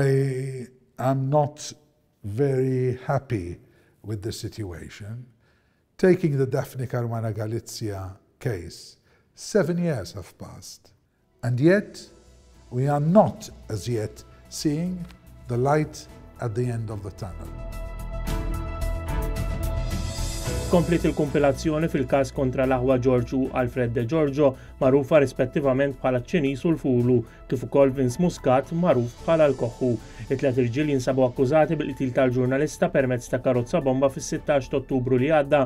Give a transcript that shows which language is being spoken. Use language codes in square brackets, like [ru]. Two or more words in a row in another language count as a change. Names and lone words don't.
[en] I am not very happy with the situation. Taking the Daphne Caruana Galizia case, 7 years have passed, and yet we are not as yet seeing the light at the end of the tunnel. [mt] Komplet il-kompilazzjoni fil-każ kontra l-aħwa George u Alfred De Giorgio, magħrufa rispettivament bħala ċ-Ċiniż u l-Fulu, kif ukoll Vince Muscat magħruf bħala l-Koħħu. It-tliet irġiel jinsabu akkużati bil-qtil tal-ġurnalista permezz ta' karozza bomba fis-16 ta' Ottubru li għadda.